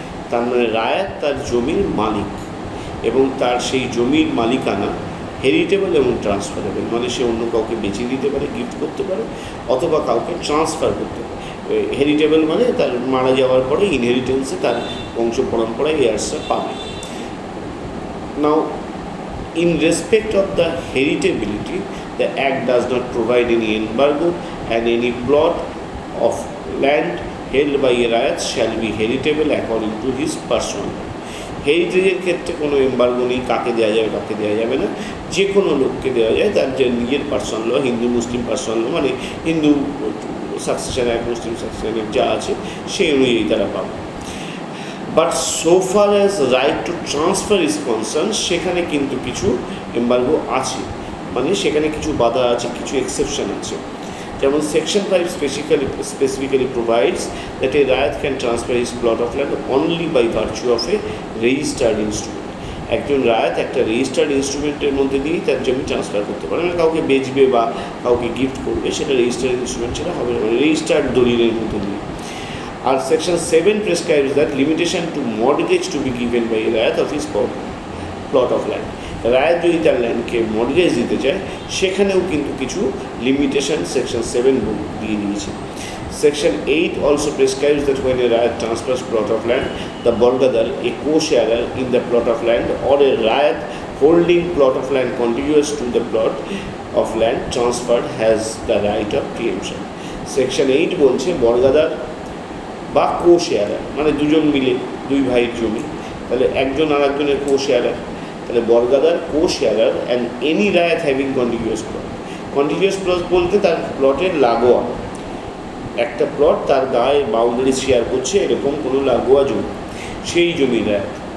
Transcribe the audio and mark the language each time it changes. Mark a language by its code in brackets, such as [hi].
[bn] তার মানে রায়ত তার জমির মালিক এবং তার সেই জমির মালিকানা হেরিটেবল এবং ট্রান্সফারেবল, মানে সে অন্য কাউকে বেছে দিতে পারে, গিফট করতে পারে, অথবা কাউকে ট্রান্সফার করতে পারে। হেরিটেবল মানে তার মারা যাওয়ার পরে ইনহেরিটেন্সে তার বংশ পরম্পরায় এয়ার্সরা পাবে। [en] Now in respect of the heritability, the Act does not provide any embargo, and any plot of land held by a rayat shall be heritable according to his person. [bn] হেরিটেজের ক্ষেত্রে কোনো এম্বার্গো নেই, কাকে দেওয়া যাবে কাকে দেওয়া যাবে না, যে কোনো লোককে দেওয়া যায়, তার যে নিজের পার্সোনাল ল, হিন্দু মুসলিম পার্সোনাল ল, মানে হিন্দু সাকসেশন অ্যাক্ট, মুসলিম সাকসেশন অ্যাক্ট যা আছে সেই অনুযায়ী তারা পাবে। [en] but so far as right to transfer is concern, [bn] সেখানে কিন্তু কিছু এম্বার্গো আছে, মানে সেখানে কিছু বাধা আছে, কিছু এক্সেপশন আছে। যেমন section 5 [en] specifically provides that a rayat can transfer his plot of land only by virtue of a registered instrument. [bn] একজন রায়ত একটা রেজিস্টার্ড ইনস্ট্রুমেন্টের মধ্যে দিয়েই তার জমি ট্রান্সফার করতে পারে, মানে কাউকে বেচবে বা কাউকে গিফট করবে, সেটা রেজিস্টার্ড ইনস্ট্রুমেন্ট সেটা হবে না, মানে রেজিস্টার্ড দলিলের মধ্যে দিয়ে। আর section 7 [en] prescribes that limitation to mortgage to be given by a rayat of his plot of land. [bn] রায়ত যদি তার ল্যান্ডকে মর্টগেজ দিতে চায়, সেখানেও কিন্তু কিছু লিমিটেশন সেকশন 7 দিয়ে দিয়েছে। [en] Section 8 also prescribes that when a rayat transfers plot of land, the borgadar, a co-sharer in the plot of land, or a rayat holding plot of land contiguous to the plot of land transferred has the right of preemption. [bn] Section 8 বলছে বর্গাদার বা co-sharer, মানে দুজন মিলে দুই ভাইয়ের জমি, তাহলে একজন আর একজনের co-sharer, তাহলে বর্গাদার co-sharer [en] And any raiyat having continuous plot. [bn] Continuous plot বলতে তার প্লটের লাগোয়া, একটা প্লট তার গায়ে বাউন্ডারি শেয়ার করছে, এরকম কোনো লাগোয়া জমি, সেই জমি রায়ত।